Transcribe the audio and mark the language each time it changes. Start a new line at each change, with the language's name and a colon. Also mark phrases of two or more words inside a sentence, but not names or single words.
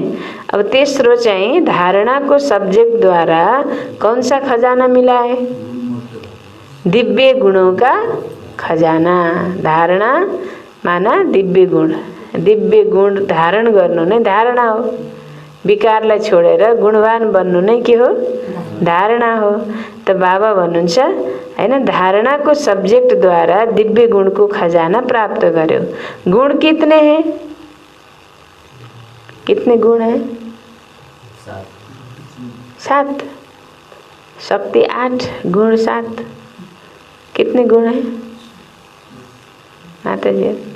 Nepali: अब तेस्रो चाहिँ
Hindi: धारणा को सब्जेक्ट द्वारा कौन सा खजाना मिला है? दिव्य गुणों का खजाना। धारणा माना दिव्य गुण,
Nepali: दिव्य गुण धारण गर्नु नै धारणा हो। विकारलाई छोडेर गुणवान बन्नु नै के हो? धारणा हो। त बाबा भन्नुहुन्छ हैन,
Hindi: धारणा को सब्जेक्ट द्वारा दिव्य गुण को खजाना प्राप्त गर्यो। गुण कितने हैं? कितने गुण हैं? 7। शक्ति 8, गुण 7। कितने गुण हैं माता जी?